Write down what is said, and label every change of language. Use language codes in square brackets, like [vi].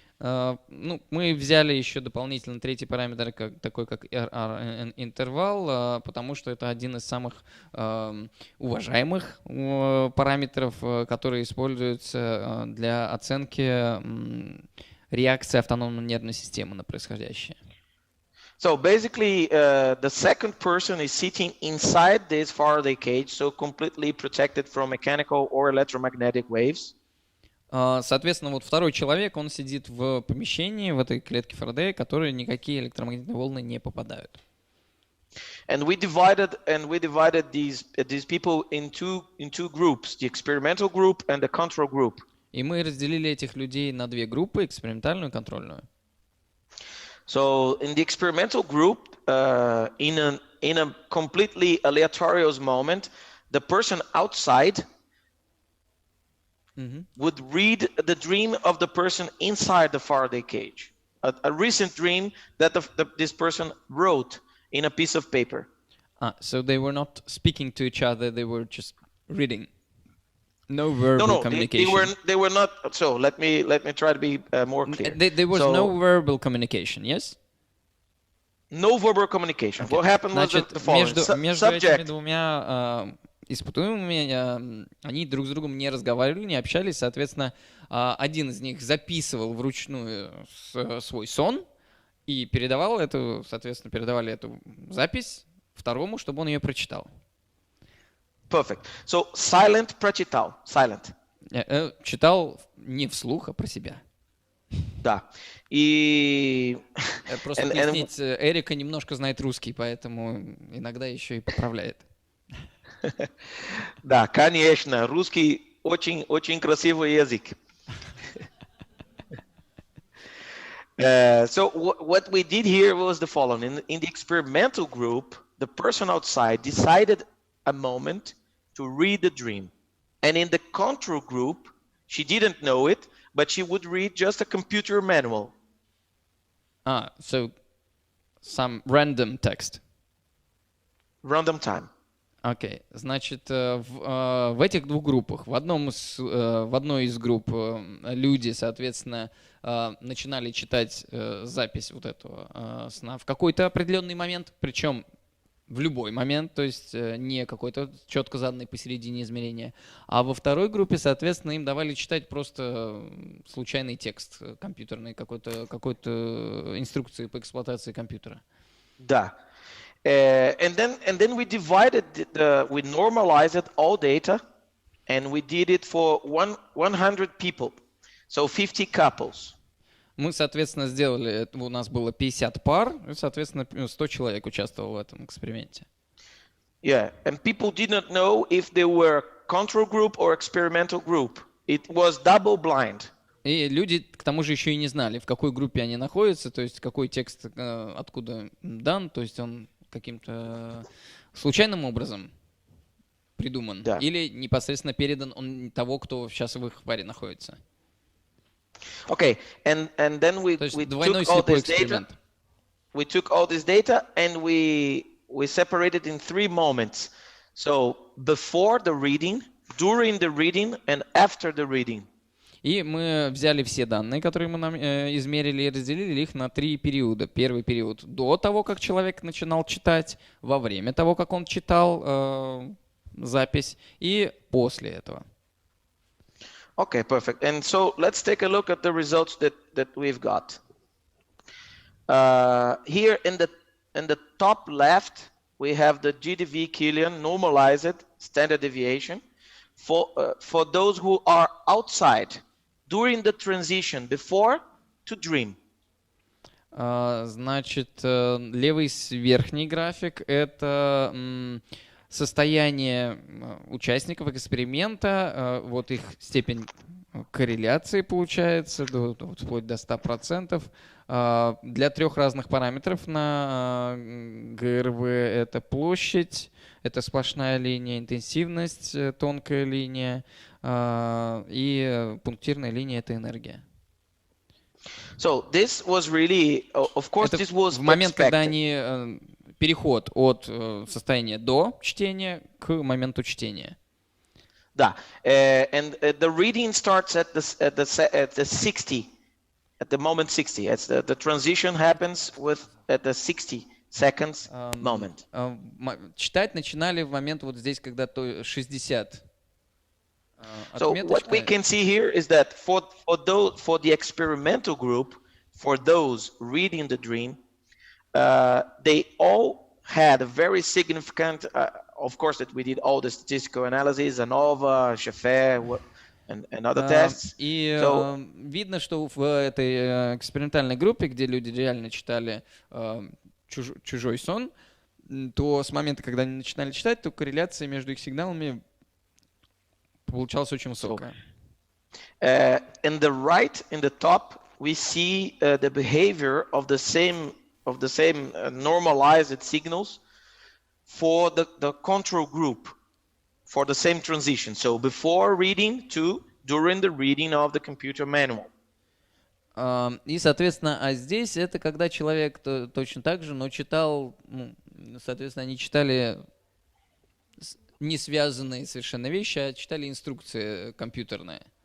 [ru] Мы взяли еще дополнительно третий параметр, такой как RR-интервал, потому что это один из самых уважаемых параметров, которые используются для оценки реакции автономной нервной системы на происходящее. [en] So basically, the second person is sitting inside this Faraday cage, so completely protected from mechanical or electromagnetic waves. [ru] Соответственно, вот второй человек, он сидит в помещении, в этой клетке Фарадея, в которой никакие электромагнитные волны не попадают. [en] And we divided these people in two groups, the experimental group and the control group. [ru] И мы разделили этих людей на 2 группы, экспериментальную и контрольную. [en] So in the experimental group, in a completely aleatorious moment, the person outside would read the dream of the person inside the Faraday cage, a recent dream that this person wrote in a piece of paper. So they were not speaking to each other; they were just reading. No verbal communication. They were not. So let me try to be more clear. There was no verbal communication. Yes. No verbal communication. Okay. What happened was the following. [ru] Между этими двумя испытуемыми, они друг с другом не разговаривали, не общались, соответственно, один из них записывал вручную свой сон и передавали эту запись второму, чтобы он ее прочитал. [en] Perfect. So silent [ru] прочитал. [en] Silent. [ru] Читал не вслух, а про себя. Да. И... Просто пояснить, Эрика немножко знает русский, поэтому иногда еще и поправляет. Да, конечно. Русский очень красивый язык. [en] So what we did here was the following. In the experimental group, the person outside decided a moment to read the dream. And in the control group, she didn't know it, but she would read just a computer manual. So some random text. Random time. [ru] Окей, значит, в этих двух группах, в одной из групп люди, соответственно, начинали читать запись вот этого сна в какой-то определенный момент, причем в любой момент, то есть не какой-то четко заданный посередине измерения. А во второй группе, соответственно, им давали читать просто случайный текст компьютерный, какой-то инструкции по эксплуатации компьютера. Да. [en] And then we divided, we normalized all data, and we did it for 100 people, so 50 couples. [ru] Мы, соответственно, сделали, у нас было 50 пар, и, соответственно, 100 человек участвовало в этом эксперименте. [en] Yeah, and people did not know if they were control group or experimental group. It was double blind. [ru] И люди, к тому же, еще и не знали, в какой группе они находятся, то есть какой текст откуда дан, то есть он каким-то случайным образом придуман, да. Или непосредственно передан он того, кто сейчас в их паре находится. [en] Okay, and then we took all this data. We took all this data and we separated in 3 moments. So before the reading, during the reading, and after the reading. [ru] И мы взяли все данные, которые мы измерили, и разделили их на 3 периода. Первый период до того, как человек начинал читать, во время того, как он читал запись, и после этого. [en] Okay, perfect. And so let's take a look at the results that we've got. Here in the top left, we have the GDV Killian normalized standard deviation for those who are outside during the transition before to dream. [ru] Значит, левый верхний график — это состояние участников эксперимента, вот их степень корреляции получается, вплоть до 100%. Для 3 разных параметров на ГРВ это площадь, это сплошная линия, интенсивность, тонкая линия, и пунктирная линия — это энергия. [en] So this was really, of course, this was [ru] в момент, когда они переход от состояния до чтения к моменту чтения. Да, [en] and the reading starts at the 60, at the moment 60. It's the transition happens at the 60 seconds moment. [ru] Читать начинали в момент вот здесь, когда то 60. [en] So what we can see here is that for the experimental group, for those reading the dream, they all had a very significant, of course, that we did all the statistical analysis, ANOVA, Schaffer, and other tests. [ru] И видно, что в этой экспериментальной группе, где люди реально читали чужой сон, то с момента, когда они начинали читать, то корреляция между их сигналами получалась очень высокая. [en] In the right, in the top, we see the behavior of the same normalized signals for the control group for the same transition. So before reading to during the reading of the computer manual. [ru] И, соответственно, а здесь это когда человек точно так же, но читал, соответственно, они читали не связанные совершенно вещи, а читали инструкции компьютерные.